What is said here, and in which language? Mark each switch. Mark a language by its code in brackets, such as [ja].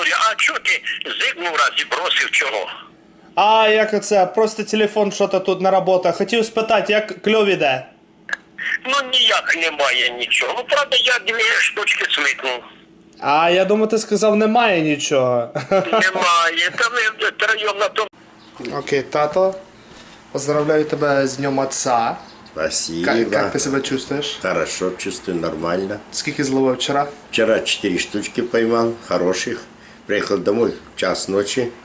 [uk] А чого ти зигнув раз і бросив чого? А, як це? Просто телефон що-то тут на робота. Хотів спитати, як кльов іде? Ну ніяк немає нічого. Ну, правда, я 2 штучки смикнув. А, я думаю, ти сказав, немає нічого. Немає. Та ми втроєм на тому. [ru] Окей, тато, поздравляю тебя с Днем Отца. Спасибо. Как ты себя чувствуешь? Хорошо чувствую, нормально. Сколько зловил вчера? Вчера 4 штучки поймал, хороших. Приехал домой в час ночи.